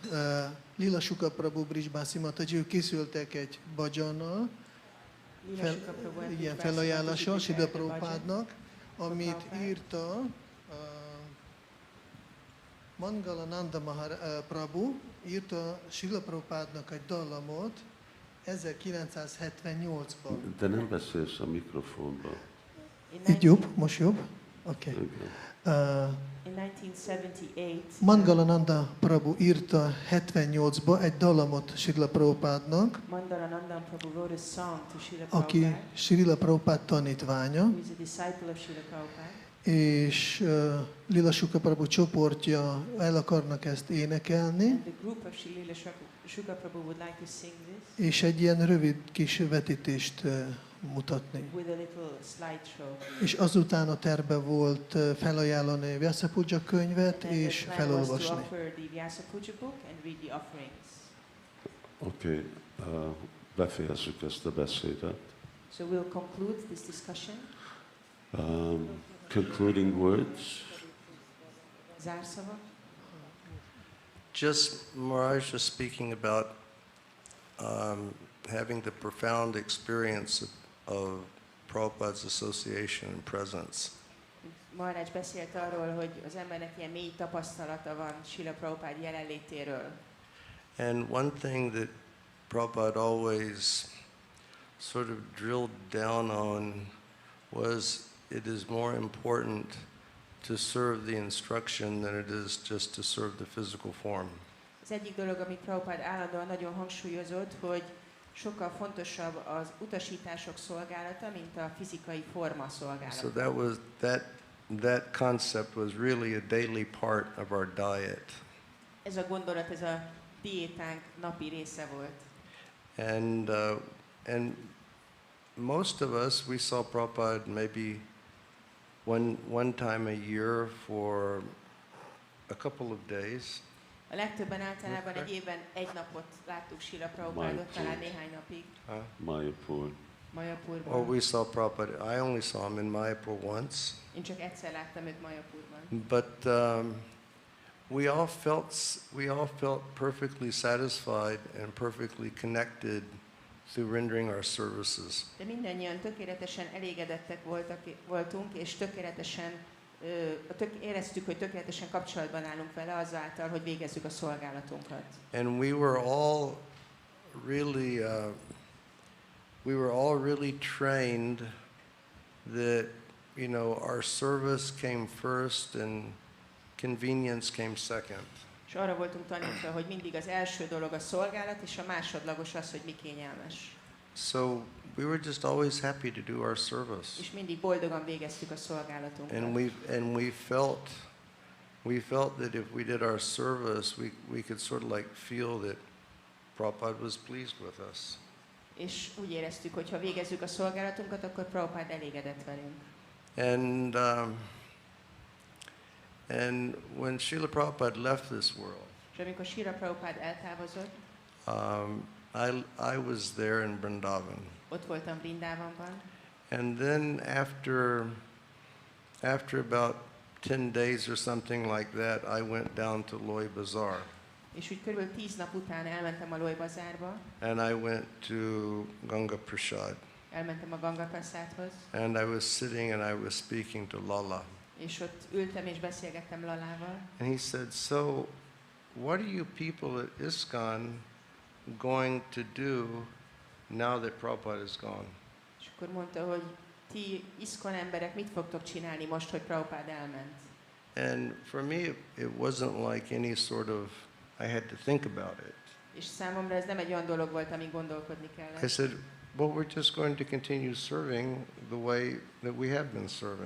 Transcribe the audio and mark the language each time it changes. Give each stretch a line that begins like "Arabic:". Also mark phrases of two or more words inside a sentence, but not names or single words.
Hungarian: Lila Suka Prabhu Brisbane Mataji, ők készültek egy bhajannal, ilyen felajánlással Srila Prabhupádnak, amit írta Mangalananda Prabhu, írta Srila Prabhupádnak egy dallamot 1978-ban. De nem beszélsz a mikrofonba. Így jobb? Most jobb? Oké. Igen.
English: In 1978,
Hungarian: Mangalananda Prabhu írta 78-ba egy dallamot Srila Prabhupádnak,
English: Mandalananda Prabhu wrote a song to Srila
Hungarian: aki
English: Prabhupada,
Hungarian: Srila Prabhupád tanítványa,
English: who is a disciple of Srila Prabhupada.
Hungarian: és Lila Suka Prabhu csoportja el akarnak ezt énekelni,
English: And the group of Srila Shuka Prabhu would like to sing this
Hungarian: és egy ilyen rövid kis vetítést mutatni.
English: with a little slideshow.
Hungarian: És azután a terve volt felajánlani a Vyasa Puja könyvet
English: And
Hungarian: és
English: the plan was to
Hungarian: felolvasni.
English: offer the Vyasa Puja book and read the offerings.
Hungarian: Oké, befejezzük ezt a beszédet.
English: So we'll conclude this discussion. Concluding words.
Hungarian: Zárszava.
English: Just Maharaj was speaking about having the profound experience of Prabhupada's association and presence.
Hungarian: Maharaj beszélt arról, hogy az embernek ilyen mély tapasztalata van Srila Prabhupád jelenlétéről.
English: And one thing that Prabhupada always sort of drilled down on was it is more important to serve the instruction than it is just to serve the physical form.
Hungarian: Az egyik dolog, amit Prabhupád állandóan nagyon hangsúlyozott, hogy sokkal fontosabb az utasítások szolgálata, mint a fizikai forma szolgálata.
English: So that concept was really a daily part of our diet.
Hungarian: Ez a gondolat, ez a diétánk napi része volt.
English: And most of us, we saw Prabhupada maybe one time a year for a couple of days. A legtöbben általában egy évben egy napot láttuk Srila Prabhupádot, talán néhány napig. Mayapur.
Hungarian: Mayapurban.
English: Or we saw Prabhupada. I only saw him in Mayapur once.
Hungarian: Én csak egyszer láttam őt Mayapurban.
English: But we all felt perfectly satisfied and perfectly connected through rendering our services.
Hungarian: De mindannyian tökéletesen elégedettek voltunk, és tökéletesen éreztük, hogy tökéletesen kapcsolatban állunk vele azáltal, hogy végezzük a szolgálatunkat.
English: And we were all really we were all really trained that, our service came first and convenience came second.
Hungarian: És arra voltunk tanítva, hogy mindig az első dolog a szolgálat, és a másodlagos az, hogy mi kényelmes.
English: So we were just always happy to do our service.
Hungarian: És mindig boldogan végeztük a szolgálatunkat.
English: And we felt that if we did our service, we could sort of like feel that Prabhupada was pleased with us.
Hungarian: És úgy éreztük, hogy ha végezzük a szolgálatunkat, akkor Prabhupada elégedett velünk.
English: And when Srila Prabhupada left this world,
Hungarian: És amikor Srila Prabhupada eltávozott,
English: I was there in Vrindavan.
Hungarian: ott voltam Vrindávamban,
English: And then after about 10 days or something like that, I went down to Loy Bazaar.
Hungarian: és úgy körülbelül 10 nap után elmentem a Loy Bazárba,
English: And I went to Ganga Prasad.
Hungarian: elmentem a Ganga Prasádhoz,
English: And I was sitting and I was speaking to Lala.
Hungarian: és ott ültem és beszélgettem Lalával.
English: And he said, "So, what are you people at ISKCON going to do now that Prabhupada is gone?"
Hungarian: És akkor mondta, hogy ti iszkon emberek mit fogtok csinálni most, hogy Prabhupada elment?
English: And for me, it wasn't like any sort of, I had to think about it.
Hungarian: És számomra ez nem egy olyan dolog volt, amin gondolkodni kellett.
English: I said, well, we're just going to continue serving the way that we have been serving.